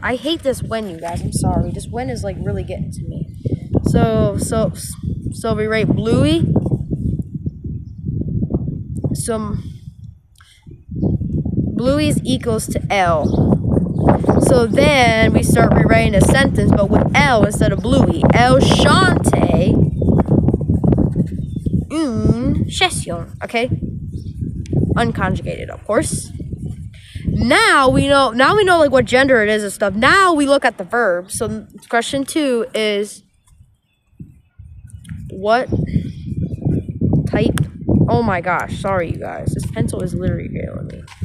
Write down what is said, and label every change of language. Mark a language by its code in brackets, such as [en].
[en] I hate this when, you guys. I'm sorry. This when is like really getting to me. So we write Bluey. So Bluey is equals to L. So then we start rewriting a sentence, but with L instead of Bluey. [fr] Elle chante une chanson. [en] Okay? Unconjugated, of course. Now we know like what gender it is and stuff. Now we look at the verb. So question 2 is, what type? Oh my gosh, sorry you guys. This pencil is literally killing me.